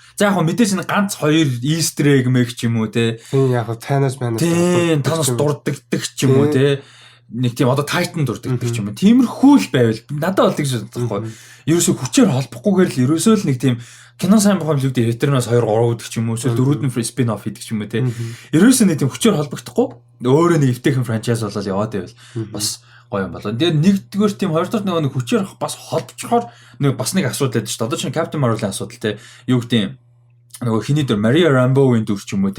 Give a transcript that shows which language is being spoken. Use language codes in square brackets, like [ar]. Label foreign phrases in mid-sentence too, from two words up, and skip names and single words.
[mn] За яг мэдээж нэг ганц хоёр [en] Easter egg [mn] мэг ч юм уу те. Тийм яг Thanos Thanos дурддагдаг ч юм уу те. Нэг тийм одоо Titan дурддагдаг ч юм уу. Тиймэрхүү л байвал надад бол тэгж бодохгүй. Ерөөсө хүчээр холбохгүйгээр л ерөөсөө л нэг тийм кино сайн бахам л үүдээ Eternals 2 3 гэдэг ч юм уу. Эсвэл 4-д нь [en] spin off [mn] хийдэг ч юм уу те. Ерөөсөө нэг тийм хүчээр холбогдохгүй. Өөрөө нэг эвтэйхэн франчайз болол яваад байвал бас гоё юм болоо. Тэгээд нэгдүгээр тийм хоёрдугаар нэг хүчээр бас холбочхоор нэг бас нэг асуудал байдаг шүү дээ. Одоо чинь Captain Marvel-ийн асуудал те. Юу гэдэг нөгөө хиний дөр Maria Rambeau-ийн дүр ч юм уу те.